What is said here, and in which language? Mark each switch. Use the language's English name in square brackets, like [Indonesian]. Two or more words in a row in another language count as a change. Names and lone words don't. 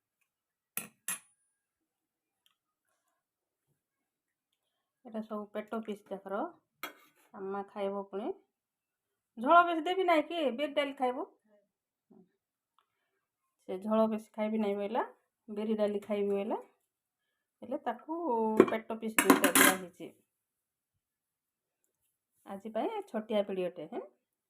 [Odia] ଏଇଟା ସବୁ ପେଟ ପିସ୍ ଯାକର। ଆମା ଖାଇବ ପୁଣି। ଝୋଳ ବେଶୀ ଦେବି ନାହିଁ କି? ବିରି ଡାଲି ଖାଇବ। ସେ ଝୋଳ ବେଶୀ ଖାଇବି ନାହିଁ ବୋଇଲା, ବିରି ଡାଲି ଖାଇବି ବୋଇଲା ହେଲେ ତାକୁ ପେଟ ପିସ ଦୁଇଟା ଦିଆ ଆଜି ଛୋଟିଆ ଭିଡିଓଟେ ହେଁ।